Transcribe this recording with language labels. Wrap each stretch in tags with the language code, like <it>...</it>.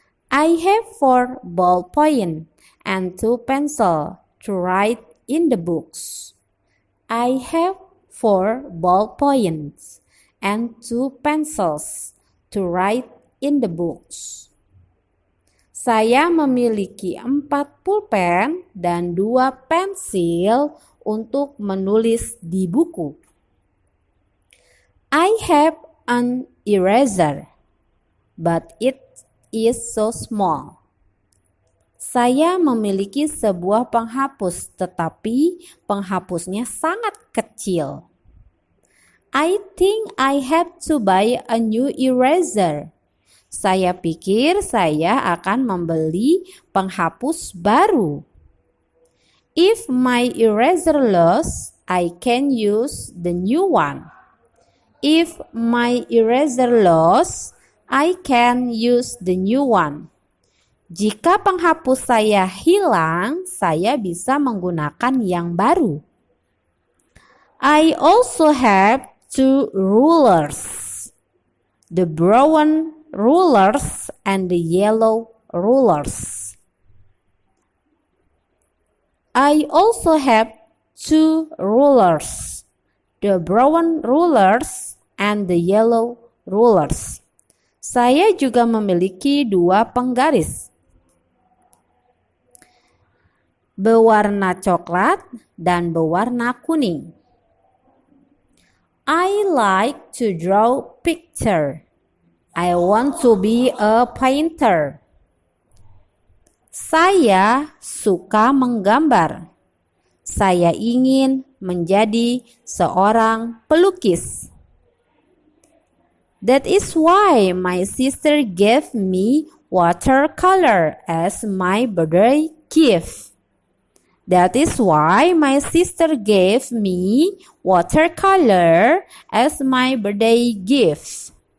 <en>I have 4 ballpoint and 2 pencil to write in the books. I have 4 ballpoints and 2 pencils to write in the books.</en> <id>Saya memiliki 4 pulpen dan 2 pensil untuk menulis di buku.</id> <en>I have an eraser, but it is so small.</en> <id>Saya memiliki sebuah penghapus, tetapi penghapusnya sangat kecil.</id> <en>I think I have to buy a new eraser.</en> <id>Saya pikir saya akan membeli penghapus baru.</id> <en>If my eraser lost, I can use the new one. If my eraser lost, I can use the new one.</en> <id>Jika penghapus saya hilang, saya bisa menggunakan yang baru.</id> <en>I also have 2 rulers. The brown rulers and the yellow rulers. I also have 2 rulers. The brown rulers and the yellow rulers.</en> <id>Saya juga memiliki 2 penggaris. Berwarna coklat dan berwarna kuning.</id> <en>I like to draw picture. I want to be a painter.</en> <id>Saya suka menggambar. Saya ingin menjadi seorang pelukis.</id> <en>That is why my sister gave me watercolor as my birthday gift. That is why my sister gave me watercolor as my birthday gift.</en>